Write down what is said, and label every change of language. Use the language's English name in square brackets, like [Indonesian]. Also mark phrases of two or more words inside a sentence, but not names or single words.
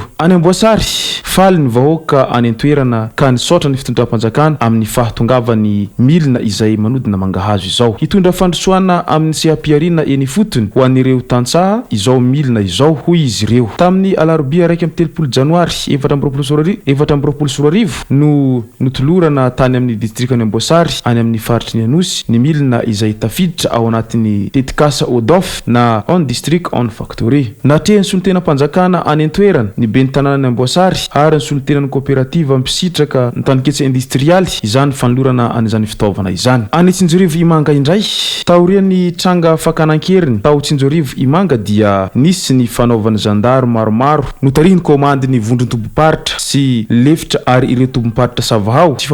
[Malagasy] Any Amboasary faly ny vahoaka any an-toerana ka nisaotra ny fitondram-panjakana amin'ny fahatongavany milina izay manodina mangahazo izao hitondra fandrosoana amin'ny sehampiarina eny fotony ho an'ireo tantsaha izao milina izao hoy izy ireo tamin'ny alarobia 1 janoary 2024 no notolorana tany amin'ny distrika ny Amboasary any amin'ny faritry ny Anosy ny milina izay tafiditra ao anatin'ny tetikasa Odof na [English] on district on factory [Malagasy] natreha ny solon-tena-panjakana any an-toerana ny ben'ny tanàna ny Amboasary ary ny solon-tenan'ny coopérative misitraka ny taniketsy industrialy izany fanolorana an'izany fitaovana izany. Any Tsinjorivo Imanga indray taorian'ny tranga fakanan-keriny tao Tsinjorivo Imanga dia nisy ny fanaovan'ny zandary maromaro notarihiny komande ny vondron-toboparitra sy lefitra ary ireo toboparitra savahao tsy